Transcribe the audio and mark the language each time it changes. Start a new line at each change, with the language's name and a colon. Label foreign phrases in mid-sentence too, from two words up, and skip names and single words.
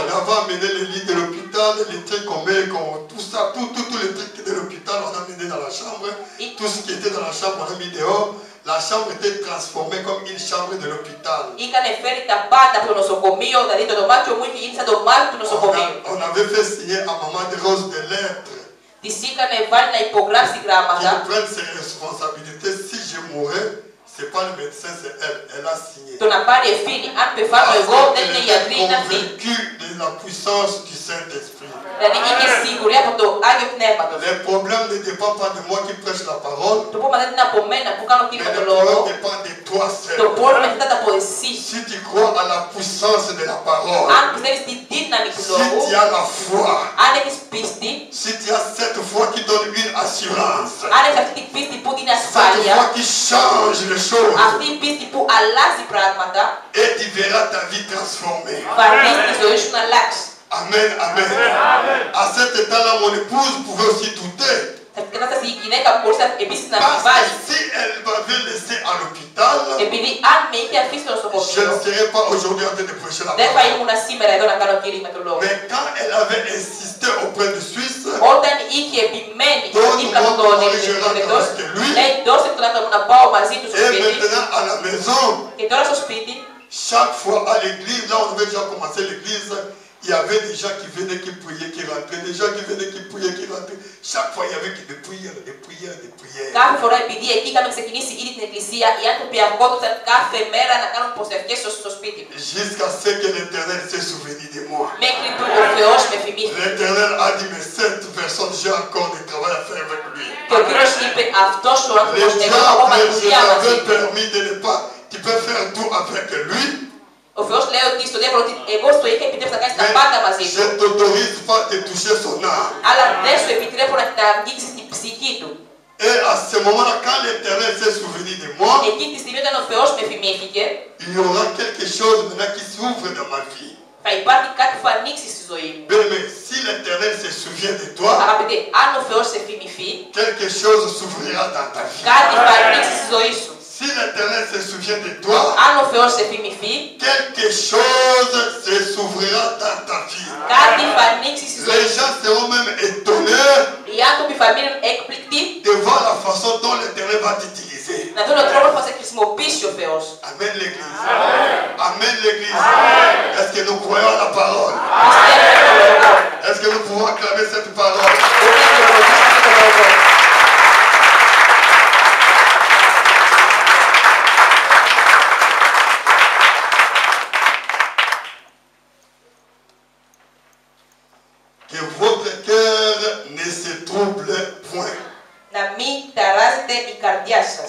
French: On avait amené les lits de l'hôpital, les trucs qu'on met, tout ça, tous les trucs de l'hôpital, on a amené dans la chambre. Tout ce qui était dans la chambre, on a mis dehors. La chambre était transformée comme une chambre de l'hôpital.
Greek: Είχανε φέρει τα πάντα από το νοσοκομείο, δηλαδή το δωμάτιο μου είχε γίνει σαν το δωμάτιο του νοσοκομείου.
French: On avait fait signer à maman de Rose des lettres.
Greek: Της είχανε βάλει να υπογράψει γράμματα.
French: Qui prenne ses responsabilités. Si je mourais, c'est pas le médecin, c'est elle. Elle a signé.
Greek: Το να πάρει ευθύνη. Αν πεθάνω εγώ, δεν είναι οι γιατροί, είναι αυτή.
French: Convaincue de la puissance du Saint-Esprit.
Greek: Δηλαδή είχε σιγουριά από το Άγιο Πνεύματος.
French: Les problèmes ne dépendent pas de moi qui prêche la parole,
Greek: Το πρόβλημα δεν είναι από μένα που κάνω
French: mais
Greek: κίνημα
French: le
Greek: το λόγο.
French: problème dépend de toi
Greek: Το
French: seul.
Greek: πρόβλημα εξαρτάται από εσύ.
French: Si tu crois à la puissance de la parole,
Greek: Αν πιστεύεις στη δύναμη του
French: si
Greek: λόγου,
French: tu as la foi,
Greek: αν έχεις πίστη,
French: si tu as cette foi qui donne une assurance,
Greek: αν έχεις αυτή την πίστη που δίνει
French: cette
Greek: ασφάλεια,
French: foi qui change les choses,
Greek: αυτή η πίστη που αλλάζει πράγματα,
French: et tu verras ta vie transformée.
Greek: θα δεις τη ζωή σου να αλλάξει.
French: Amen, amen. À cet état-là, mon épouse pouvait aussi douter.
Greek: Σε αυτήν την κατάσταση η γυναίκα μου μπορούσε επίσης να
French: Parce
Greek: αμφιβάλλει.
French: que si elle m'avait laissé à l'hôpital,
Greek: Επειδή αν με είχε αφήσει στο
French: je
Greek: νοσοκομείο,
French: ne serais pas aujourd'hui en train de prêcher la
Greek: δεν θα
French: parole.
Greek: ήμουν σήμερα εδώ να κάνω κήρυγμα του λόγου.
French: Mais quand elle avait insisté auprès de Suisse,
Greek: Όταν είχε επιμένει δίπλα από τον Ελληνικός, λέει δώσε τον άντρα μου να πάω μαζί του στο
French: et
Greek: σπίτι.
French: maintenant à la maison,
Greek: Και τώρα στο σπίτι,
French: chaque fois à l'église, là on avait déjà commencé l'église, il y avait des gens qui venaient, qui priaient, qui rentraient, des gens qui venaient, qui priaient, qui rentraient. Chaque fois il y avait des prières, des prières, des prières.
Greek: κάθε φορά επειδή εκεί είχαμε ξεκινήσει ήδη την εκκλησία, οι άνθρωποι αγχόντουσαν κάθε μέρα να κάνουν προσευχές στο σπίτι μου.
French: Jusqu'à ce que l'Éternel s'est souvenu de moi.
Greek: Μέχρι που ο Θεός με θυμήθηκε.
French: L'Éternel a dit, mais cette personne, j'ai encore du travail à faire avec lui.
Greek: Και ο Κύριος είπε αυτός ο
French: Le
Greek: άνθρωπος εγώ έχω
French: diable, je
Greek: δουλειά μαζί
French: l'avais
Greek: του.
French: permis de ne pas, tu peux faire tout avec lui,
Greek: Ο Θεός λέει ότι στον διάβολο ότι εγώ στο είχα επιτρέψει να κάνεις τα πάντα μαζί
French: mais
Greek: του.
French: je ne t'autorise pas de toucher son âme.
Greek: Αλλά δεν σου επιτρέπω να αγγίξεις την ψυχή του.
French: Et à ce moment-là, quand l'Éternel s'est souvenu de moi,
Greek: Εκείνη τη στιγμή όταν ο Θεός με θυμήθηκε,
French: il y aura quelque chose maintenant qui s'ouvre dans ma vie.
Greek: θα υπάρχει κάτι που θα ανοίξει στη ζωή μου.
French: Bien, mais si l'Éternel se souvient de toi,
Greek: Αγαπητέ, αν ο Θεός σε θυμηθεί,
French: quelque chose s'ouvrira dans ta vie.
Greek: κάτι θα ανοίξει στη ζωή σου.
French: Si l'Éternel se souvient de toi,
Greek: Αν ο Θεός σε θυμηθεί,
French: quelque chose se s'ouvrira dans ta vie.
Greek: κάτι θα ανοίξει στη ζωή
French: Les
Greek: σου.
French: gens seront même étonnés
Greek: Οι άνθρωποι θα μείνουν έκπληκτοι
French: de voir la façon dont l'Éternel va t'utiliser.
Greek: να δουν τον τρόπο που θα σε χρησιμοποιήσει ο Θεός.
French: Amen l'Église. Amen l'Église. Est-ce que nous croyons à la parole?
Greek: Πιστεύετε τον λόγο.
French: Est-ce que nous pouvons acclamer cette parole?
Greek: Μπορείτε να ρωτήσετε τον λόγο.
French: Que votre cœur ne se trouble point.
Greek: Να μην ταράζετε η καρδιά σας.